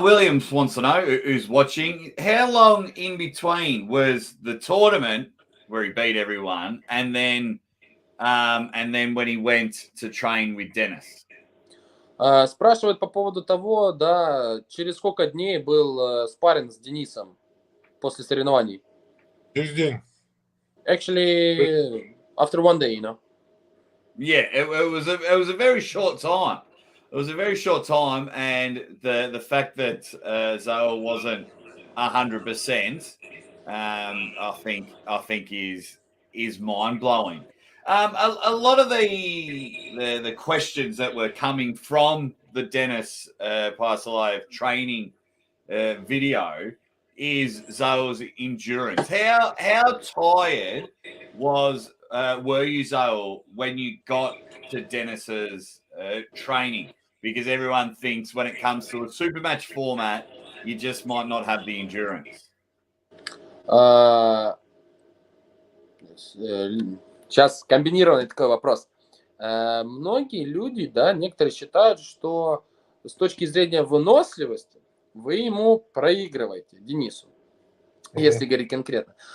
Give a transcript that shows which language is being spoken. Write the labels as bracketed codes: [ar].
[en] Williams wants to know, who's watching, how long in between was the tournament where he beat everyone, and then when he went to train with Denis? [ru] Спрашивает по поводу того, да, через сколько дней был спарринг с Денисом после соревнований. Через день. [en] Actually, after 1 day, Yeah, it was a very short time. It was a very short time, and the fact that Zaur wasn't 100%, I think is mind blowing. A lot of the questions that were coming from the Denis Paisulaev training video is Zaur's endurance. How tired were you, Zaur, when you got to Denis's training? Because everyone thinks when it comes to a Supermatch format, you just might not have the endurance. [ru] Сейчас комбинированный такой вопрос. Многие люди, да, некоторые считают, что с точки зрения выносливости вы ему проигрываете, Денису, если говорить конкретно.